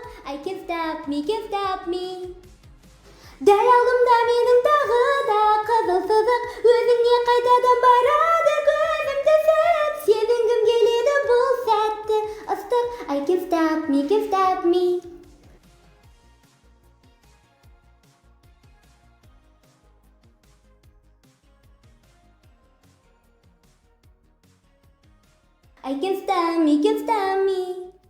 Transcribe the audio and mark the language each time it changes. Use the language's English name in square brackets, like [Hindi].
[English] I can't stop me, can't stop me. [Kazakh] Дәл алдымда менің тағы да қызыл сызық, өзіңе қайтадан барады көзім тесіп. Сезінгім келеді бұл сәтті ыстық. [English] I can't stop me, can't stop me. I can't stop me, can't stop me.